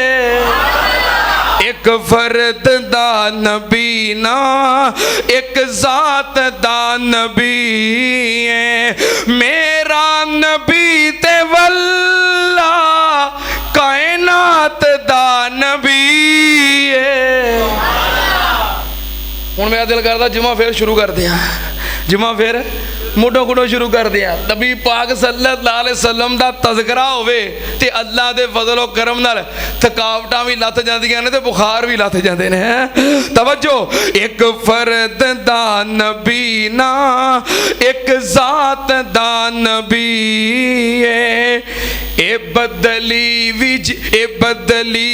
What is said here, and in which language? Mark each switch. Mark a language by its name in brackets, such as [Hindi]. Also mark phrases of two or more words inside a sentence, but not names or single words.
[Punjabi] اک فرد دا نبی نا اک ذات دا نبی ہے، میرا نبی تے واللہ کائنات دا نبی ہے. ہُن میرا دل کردا جمعہ پھر شروع کر دیا، جمعہ پھر مڈھوں کڑوں شروع کر دیا. نبی پاک [Arabic] صلى الله عليه وسلم [Punjabi] دا تذکرہ ہووے تے اللہ دے فضل اور کرم نال تھکاوٹاں بھی لتھ جاندیاں نے تے بخار بھی لتھ جاندے نے. توجہ، اک فرد دا نبی نا اک ذات دا نبی ہے، اے بدلی